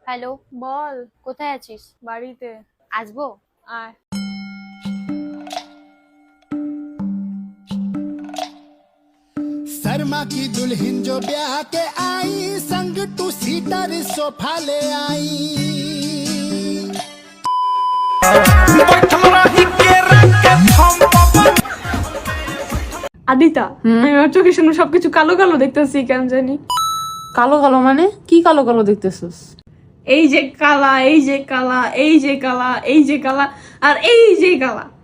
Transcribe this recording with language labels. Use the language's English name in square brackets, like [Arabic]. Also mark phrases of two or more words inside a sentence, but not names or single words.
[Bangla] হ্যালো, বল। কোথায় আছিস? বাড়িতে। আসবো? আয়। [Hindi] शर्मा की दुल्हन जो ब्याह के आई संग [English] two seater [Hindi] सोफा ले आई [Bangla] আদিতা, আমি আমার চোখের সামনে সবকিছু কালো কালো দেখতেছি কেন জানি। কালো কালো মানে কি কালো কালো দেখতেছিস? এই যে কালা, এই যে কালা, এই যে কালা, এই যে কালা, আর এই যে কালা।